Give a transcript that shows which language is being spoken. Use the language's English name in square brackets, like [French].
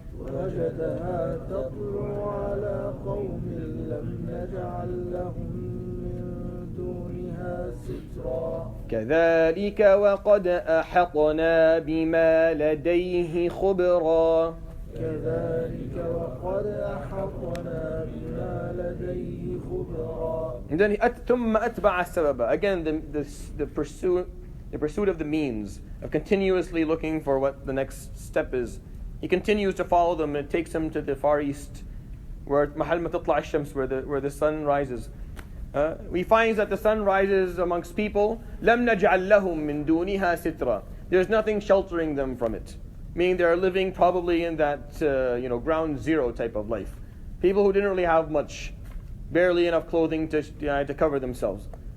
[Arabic] وجدها تطلع على قوم لم نجعل لهم من دونها سترا كذلك وقد أحطنا بما لديه خبرا كذلك وقد أحطنا بما لديه خبرا. [English] And then [Arabic] ثم أتبع السبب. [English] Again, the pursuit of the means of continuously looking for what the next step is. He continues to follow them, and it takes him to the far east, where [Arabic] محل ما تطلع الشمس, [English] where the sun rises. We find that the sun rises amongst people. [Arabic] لم نجعل لهم من دونها سترا. [English] There's nothing sheltering them from it. Meaning they're living probably in that ground zero type of life. People who didn't really have much, barely enough clothing to cover themselves.